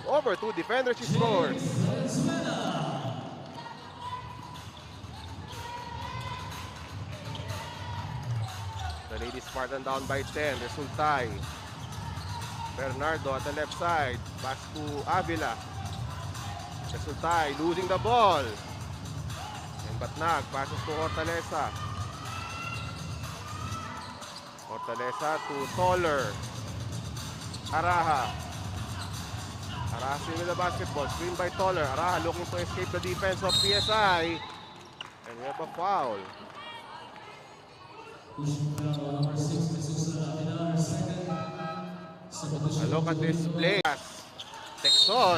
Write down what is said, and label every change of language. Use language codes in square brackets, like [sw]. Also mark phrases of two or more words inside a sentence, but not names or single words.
[en] Over two defenders, she scores. The Lady Spartan down by 10. Resultay. Bernardo at the left side. Pass to Avila. Resultay losing the ball. And Batnag passes to Hortaleza. Hortaleza to Toller. Araha. Araha with the basketball. Screen by Toller. Araha looking to escape the defense of PSI. And we have a foul. A look at this play. Texon.